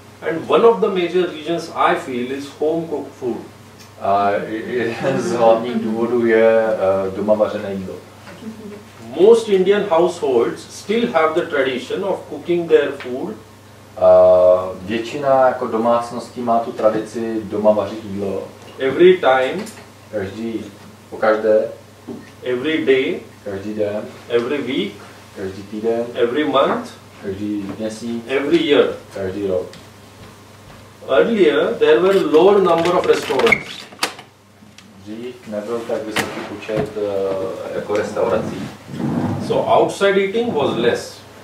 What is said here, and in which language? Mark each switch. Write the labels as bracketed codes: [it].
[en] And one of the major reasons I feel is home cooked food. [cs] A jeden z hlavních důvodů je doma vařené jídlo. [en] Most Indian households still have the tradition of cooking their food. [cs] Většina jako domácností má tu tradici doma vařit jídlo. [en] Every time. [cs] Pokaždé. [en] Every day. [cs] Každý den. [en] Every week. [cs] Každý týden. [en] Every month. [cs] Každý měsíc. [en] Every year. [cs] Každý rok. [en] Earlier there were lower number of restaurants. [cs] Dřív nebyl tak vysoký počet jako restaurací. [en] So outside eating was less.